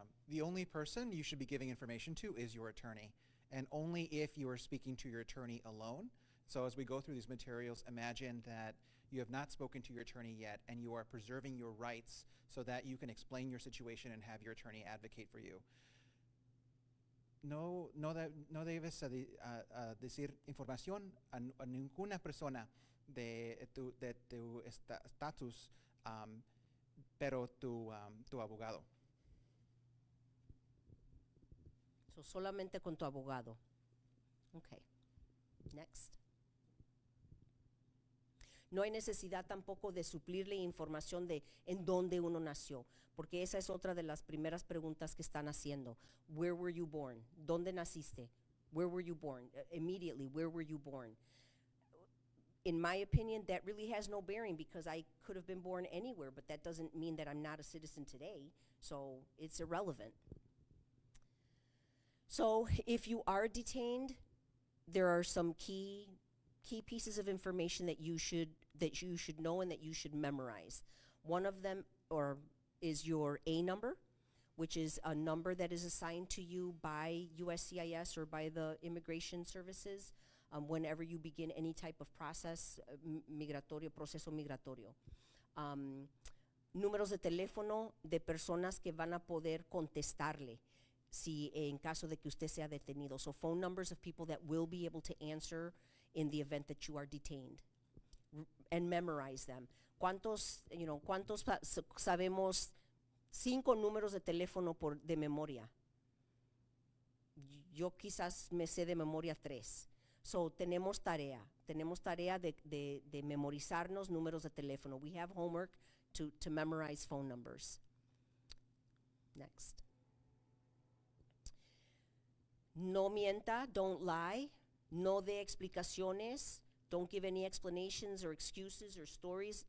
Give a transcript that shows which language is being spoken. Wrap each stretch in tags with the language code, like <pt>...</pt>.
<en>The only person you should be giving information to is your attorney, and only if you are speaking to your attorney alone. So as we go through these materials, imagine that you have not spoken to your attorney yet, and you are preserving your rights so that you can explain your situation and have your attorney advocate for you.</en> <es>No debes decir información a ninguna persona de tu estatus, pero tu abogado. So solamente con tu abogado.</es> <en>Okay. Next.</en> <es>No hay necesidad tampoco de suplirle información de en dónde uno nació, porque esa es otra de las primeras preguntas que están haciendo.</es> <en>Where were you born?</en> <es>¿Dónde naciste?</es> <en>Where were you born? Immediately, where were you born? In my opinion, that really has no bearing, because I could have been born anywhere, but that doesn't mean that I'm not a citizen today, so it's irrelevant. So if you are detained, there are some key pieces of information that you should know and that you should memorize. One of them is your A number, which is a number that is assigned to you by USCIS or by the immigration services whenever you begin any type of process</en> <es>migratorio, proceso migratorio. Números de teléfono de personas que van a poder contestarle si en caso de que usted sea detenido.</es> <en>So phone numbers of people that will be able to answer in the event that you are detained, and memorize them.</en> <es>¿Cuántos sabemos 5 números de teléfono de memoria? Yo quizás me sé de memoria 3. So tenemos tarea de memorizarnos números de teléfono.</es> <en>We have homework to memorize phone numbers. Next.</en> <es>No mienta,</es> <en>don't lie.</en> <es>No dé explicaciones.</es> <en>Don't give any explanations or excuses or stories.</en>